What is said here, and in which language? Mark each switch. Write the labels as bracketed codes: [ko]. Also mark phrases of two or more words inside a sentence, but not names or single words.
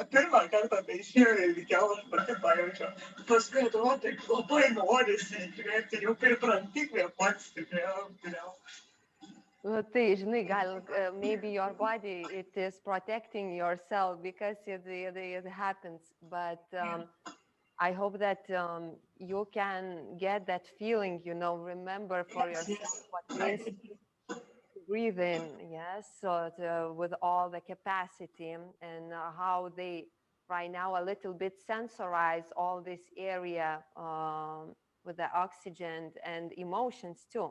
[lt] Pirmą kartą tai išėjau ir ilgiau aš pati pajaučiau. Paskui atrodo, labai norisi įkvėpti, jau pripranti kvėpuoti stipriau. Tai, žinai, [en] maybe your body, it is protecting yourself because it happens, but I hope that you can get that feeling, remember for yourself what it means to breathe in, yes, so with all the capacity, and how they right now a little bit sensorize all this area with the oxygen and emotions too.